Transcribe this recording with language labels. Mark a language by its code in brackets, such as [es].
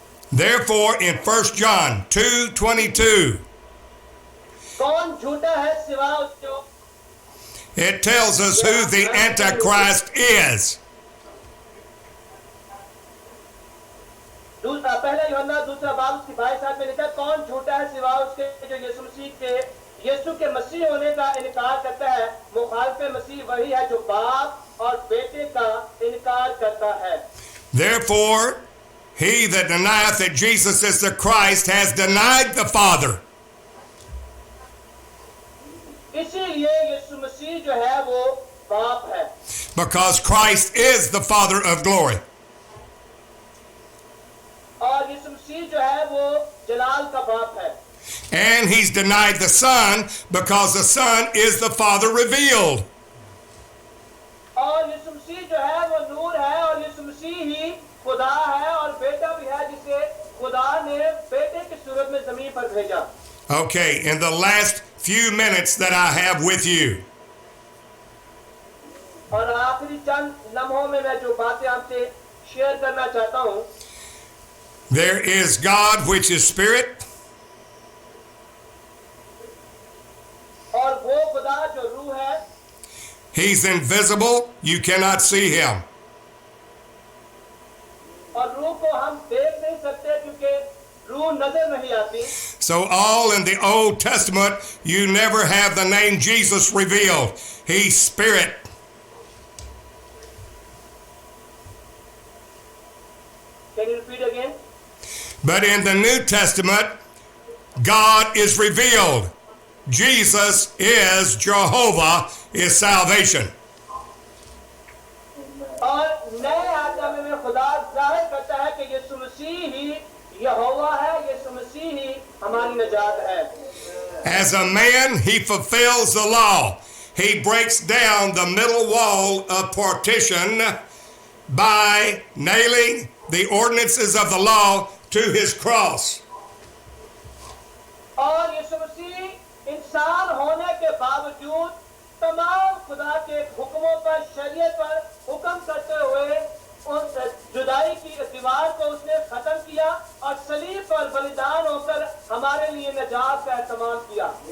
[en] Therefore, in 1 John 2:22, [hi] कौन झूठा है सिवा उसके. [en] it tells us who the Antichrist is. [hi] पहला यूहन्ना 2 बाब उसकी 22 में लिखा कौन झूठा है सिवा उसके जो यीशु मसीह के यीशु के मसीह होने का इनकार करता है. मुखालिफ मसीह वही है जो बाप और बेटे का इनकार करता है. [en] Therefore, he that denieth that Jesus is the Christ has denied the Father. [hi] इसीलिए यीशु मसीह जो है वो बाप है. [en] Because Christ is the Father of glory. [hi] और यीशु मसीह जो है वो जलाल का बाप है. [en] And he's denied the Son because the Son is the Father revealed. [hi] और यीशु मसीह जो है वो नूर है और यीशु मसीह ही खुदा है और बेटा भी है जिसे खुदा ने बेटे की सूरत में जमीन पर भेजा. [en] Okay, in the last few minutes that I have with you, [hi] और आखिरी चंद लम्हों में मैं जो बातें आपसे शेयर करना चाहता हूँ. [en] there is God which is Spirit, [hi] और वो खुदा जो रूह है. [en] he's invisible, you cannot see him. [hi] और रूह को हम देख नहीं सकते क्योंकि रूह नजर नहीं आती. [en] So all in the Old Testament, you never have the name Jesus revealed. He's Spirit. Can you repeat again? But in the New Testament, God is revealed. Jesus is Jehovah, is salvation. [hi] और नए आत्मा में खुदा जाहिर करता है कि यीशु मसीह ही यहोवा है, यीशु मसीह ही हमारी निजात है. [en] As a man, he fulfills the law. he breaks down the middle wall of partition by nailing the ordinances of the law to his cross. [hi] और यीशु मसीह इंसान होने के बावजूद तमाम खुदा के हुक्मों पर, शरीयत पर हुक्म करते हुए उन जुदाई की दीवार को उसने खत्म किया और सलीब पर बलिदान होकर हमारे लिए निजात का एहतमाम किया.